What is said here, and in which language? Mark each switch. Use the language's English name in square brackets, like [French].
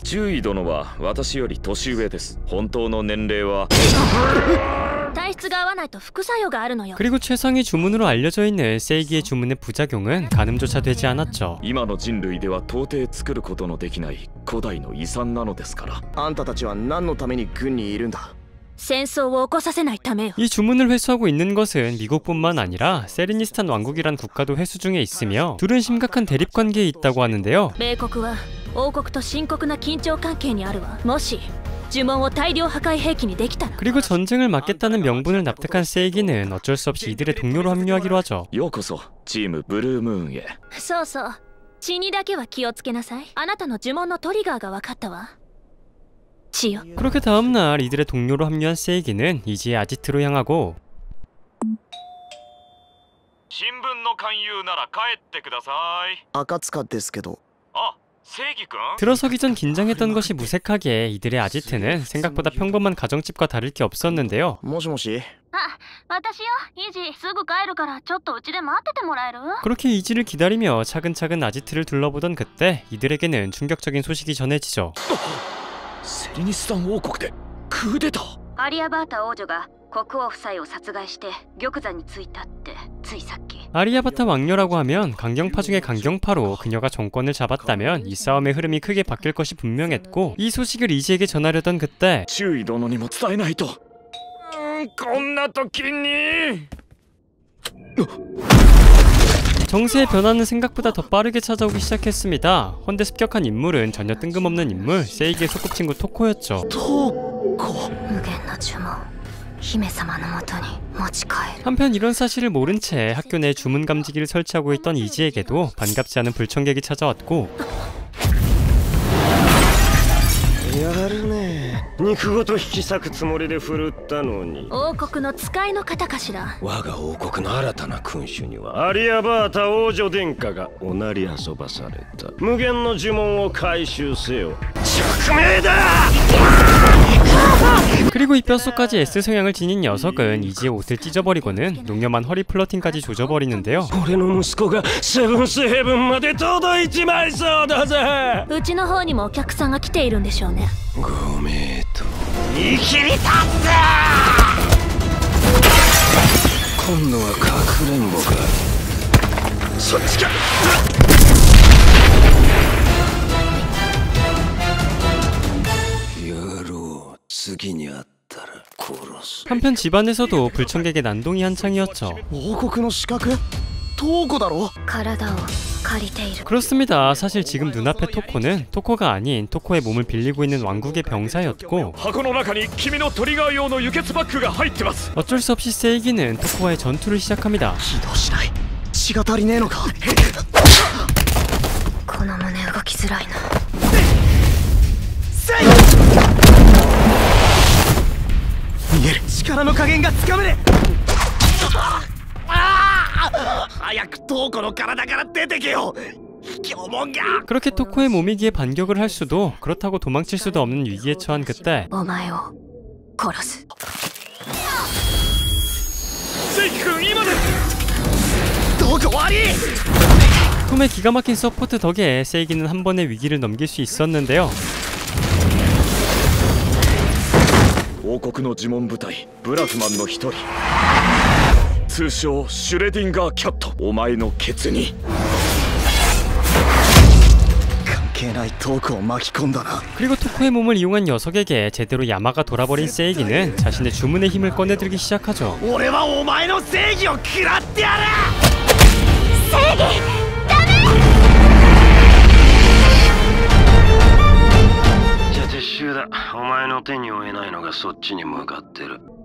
[Japanese] 注意殿は私より年上です。本当の年齢は体質が合わないと副作用があるのよ。 [Korean] 그리고 최상위 주문으로 알려져 있는 세이기의 주문의 부작용은 가늠조차 되지 않았죠. [Japanese] 今の人類では到底作ることのできない古代の遺産なのですから。あんたたちは何のために軍にいるんだ。戦争を起こさせないためよ。 [Korean] 이 주문을 회수하고 있는 것은 미국뿐만 아니라 세르니스탄 왕국이란 국가도 회수 중에 있으며 둘은 심각한 대립 관계에 있다고 하는데요. [Japanese] 米国は王国と深刻な緊張関係にあるわ。もし呪文を大量破壊兵器にできたら。 [Korean] 그리고 전쟁을 막겠다는 명분을 납득한 세이기는 어쩔 수 없이 이들의 동료로 합류하기로 하죠. [Japanese] ようこそチームブルームーンへ。そうそう。血にだけは気をつけなさい。あなたの呪文のトリガーが分かったわ。血よ。 [Korean] 그렇게 다음날 이들의 동료로 합류한 세이기는 이지의 아지트로 향하고 [Japanese] 新聞の勧誘なら帰ってください。赤塚ですけど。あ、正義君？ [Korean] 들어서기 전 긴장했던 것이 무색하게 이들의 아지트는 생각보다 평범한 가정집과 다를 게 없었는데요. [Japanese] もしもし。あ、私よ。イジ、すぐ帰るからちょっとうちで待っててもらえる？ [Korean] 그렇게 이지를 기다리며 차근차근 아지트를 둘러보던 그때 이들에게는 충격적인 소식이 전해지죠. [Japanese] セリニスタン王国でクーデター。アリアバータ王女が国王夫妻を殺害して玉座についたってついさっき。 [Korean] 아리아바타 왕녀라고 하면 강경파 중에 강경파로 그녀가 정권을 잡았다면 이 싸움의 흐름이 크게 바뀔 것이 분명했고 이 소식을 이지에게 전하려던 그때 [Japanese] 注意殿にも伝えないと。こんな時に。 [Korean] 정세의 변화는 생각보다 더 빠르게 찾아오기 시작했습니다. 헌데 습격한 인물은 전혀 뜬금없는 인물, 세이기의 소꿉친구 토코였죠. [Japanese] 無限の呪文姫様のもとに持ち帰る。 [Korean] 한편 이런 사실을 모른 채 학교 내 주문 감지기를 설치하고 있던 이지에게도 반갑지 않은 불청객이 찾아왔고 [Japanese] やるね。肉ごと引き裂くつもりで振るったのに。王国の使いの方かしら。我が王国の新たな君主にはアリアバータ王女殿下がおなり遊ばされた。無限の呪文を回収せよ。宿命だ。 [Korean] 그리고 이 뼛속까지 S 성향을 지닌 녀석은 이지의 옷을 찢어버리고는 농염한 허리 플러팅까지 조져버리는데요. [Japanese] 俺の息子がセブンスヘブンまで届いちまいそうだぜ。うちの方にもお客さんが来ているんでしょうね。ご名答。生きり立つ。今度はかくれんぼか。そっちか。野郎、次に会ったら殺す。 [Korean] 한편 집안에서도 불청객의 난동이 한창이었죠. [Japanese] 王国の資格トーコだろ。体を借りている。 [Korean] 그렇습니다. 사실 지금 눈앞의 토코는 토코가 아닌 토코의 몸을 빌리고 있는 왕국의 병사였고 [Japanese] 箱の中に君のトリガー用の輸血パックが入ってます。 [Korean] 어쩔 수 없이 세이기는 토코와의 전투를 시작합니다. [Japanese] 起動しない。血が足りねえのか。この胸動きづらいな。逃げる。力の加減がつかめねえ。早くトーコの体から出てけよ。卑怯者が。 [Korean] 그렇게 토코의 몸이기에 반격을 할 수도 그렇다고 도망칠 수도 없는 위기에 처한 그때 [Japanese] お前を殺す。セイキ君今です。トーコ悪い。 [Korean] 톰의 기가 막힌 서포트 덕에 세이기는 한 번의 위기를 넘길 수 있었는데요. [Japanese] 王国の呪文部隊ブラフマンの一人、通称シュレディンガーキャット。お前のケツに関係ないトークを巻き込んだな。 [Korean] 그리고 토코의 몸을 이용한 녀석에게 제대로 야마가 돌아버린 세이기는 자신의 주문의 힘을 꺼내들기 시작하죠. [Japanese] 俺はお前の正義を食らってやる。正義じゃあ撤収だ。お前の手に負えないのがそっちに向かってる。